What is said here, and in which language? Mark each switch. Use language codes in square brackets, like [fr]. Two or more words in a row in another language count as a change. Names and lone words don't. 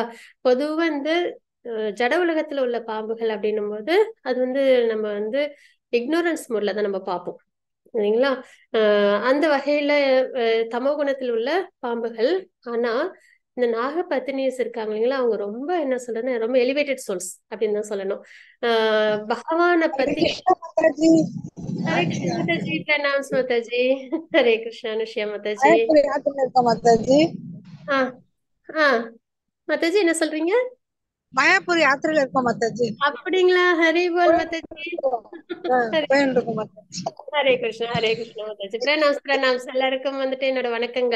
[ta] பொதுவா இந்த ஜட உலகத்துல உள்ள பாம்புகள் அப்படின்னும் போது அது வந்து நம்ம வந்து [en] ignorance mode [ta] தான் நம்ம பார்ப்போம் இல்லைங்களா? அந்த வகையில தமோ குணத்தில் உள்ள பாம்புகள். ஆனா இந்த நாகபத்தினிஸ் இருக்காங்க இல்லைங்களா, அவங்க ரொம்ப என்ன சொல்றதுன்னா ரொம்ப [en] elevated souls [ta] அப்படின்னு தான் சொல்லணும். பகவானை பத்தி [hi] हरे कृष्ण माताजी, प्रणाम माताजी। हरे कृष्ण अनुष्या माताजी। [ta] மாதாஜி மாதாஜி என்ன சொல்றீங்க? மாயாப்பூர் யாத்திரையில இருக்கோம் மாதாஜி. அப்படிங்களா? [bn] হরি বোল [ta] மாதாஜி. ஹரி போயிட்டு இருக்கோம் மாதாஜி. ஹரே கிருஷ்ணா மாதாஜி. பிரணாம்ஸ் எல்லாருக்கும் வந்துட்டு என்னோட வணக்கங்கள்.